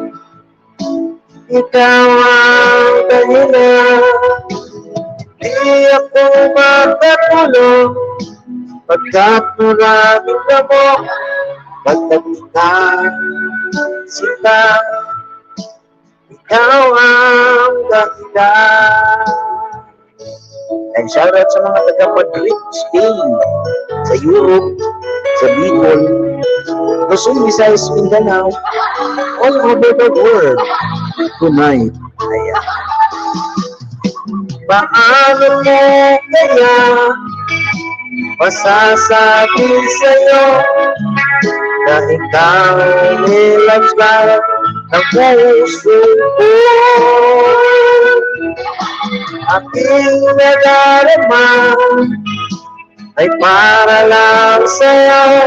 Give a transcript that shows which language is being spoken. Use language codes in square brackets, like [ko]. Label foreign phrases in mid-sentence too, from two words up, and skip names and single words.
[tl] Ikaw ang dahilan, di ako makatulog pagkat maraming lamok, pagkat ikaw sila, ikaw ang dahilan. [en] And shout out [tl] sa mga taga Madrid, Spain, sa Europe, sa Bicol, Luzon, Visayas, Mindanao, [en] all over the world tonight. [tl] Ayan. Paano mo kaya masasabi sa'yo na ikaw nilagyan ng puso ko? Aking nadarama ay para lang sa'yo.